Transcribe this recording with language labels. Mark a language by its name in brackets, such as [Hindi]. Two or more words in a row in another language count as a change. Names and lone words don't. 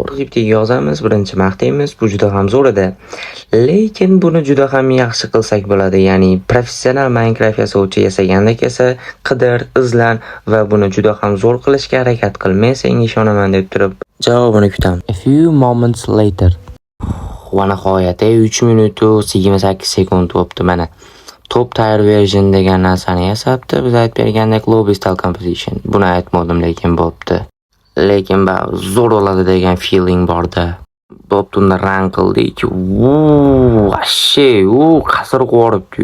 [Uzbek] Bitta yozamiz, birinchi maqtaymiz, bu juda ham zo'r edi. Lekin buni juda ham yaxshi qilsak bo'ladi, ya'ni professional Minecraft yasovchi yasagandek esa qidir, izlan va buni juda ham zo'r qilishga harakat qil. Men senga ishonaman deb turib javobini kutaman. [English] A few moments later. [Uzbek] Va nihoyat 3 minut 28 sekund o'tdi mana. [English] Top tier version [Uzbek] degan narsani yasabdi. Biz aytib bergandek [English] lobby style composition. [Uzbek] Buni aytmadim, lekin bo'pti. Lekin zo'r bo'ladi degan feeling borda. Bo'pti, unda rang qildik. Vashshe, qasr qo'ribdi.